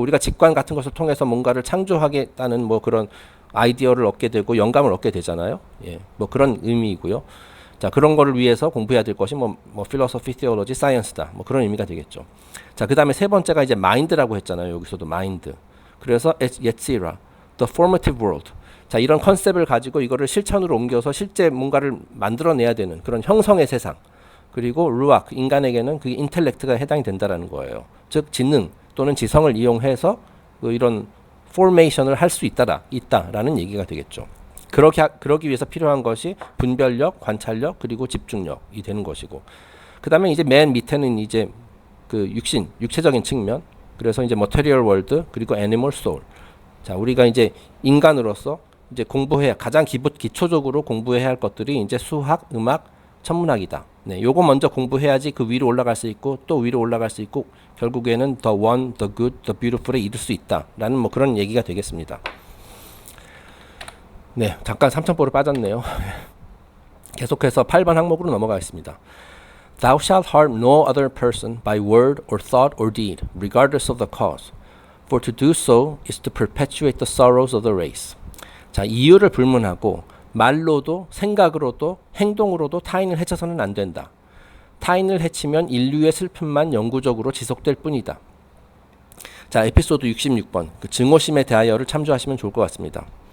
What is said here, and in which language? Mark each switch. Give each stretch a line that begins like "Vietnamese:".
Korean: 우리가 직관 같은 것을 통해서 뭔가를 창조하겠다는 뭐 그런 아이디어를 얻게 되고 영감을 얻게 되잖아요. 예, 뭐 그런 의미이고요. 자, 그런 거를 위해서 공부해야 될 것이 뭐
English: philosophy, theology, science
Korean: 다. 뭐 그런 의미가 되겠죠. 자, 그다음에 세 번째가 이제 mind라고 했잖아요. 여기서도 mind. 그래서 예tsi라,
English: the formative world.
Korean: 자, 이런 컨셉을 가지고 이거를 실천으로 옮겨서 실제 뭔가를 만들어내야 되는 그런 형성의 세상. 그리고 루악, 인간에게는 그게 인텔렉트가 해당이 된다라는 거예요. 즉 지능 또는 지성을 이용해서 이런 포메이션을 할 수 있다라는 얘기가 되겠죠. 그러기 위해서 필요한 것이 분별력, 관찰력, 그리고 집중력이 되는 것이고, 그 다음에 이제 맨 밑에는 이제 그 육체적인 측면, 그래서 이제 머테리얼 월드, 그리고 애니멀 소울. 자, 우리가 이제 인간으로서 이제 가장 기초적으로 공부해야 할 것들이 이제 수학, 음악, 천문학이다. 네, 요거 먼저 공부해야지 그 위로 올라갈 수 있고 또 위로 올라갈 수 있고 결국에는
English: the one, the good, the beautiful
Korean: 에 이룰 수 있다라는 뭐 그런 얘기가 되겠습니다. 네, 잠깐 3,000보로 빠졌네요. 계속해서 8번 항목으로 넘어가겠습니다.
English: Thou shalt harm no other person by word or thought or deed, regardless of the cause. For to do so is to perpetuate the sorrows of the race.
Korean: 자, 이유를 불문하고 말로도 생각으로도 행동으로도 타인을 해쳐서는 안 된다. 타인을 해치면 인류의 슬픔만 영구적으로 지속될 뿐이다. 자, 에피소드 66번 그 증오심에 대하여를 참조하시면 좋을 것 같습니다.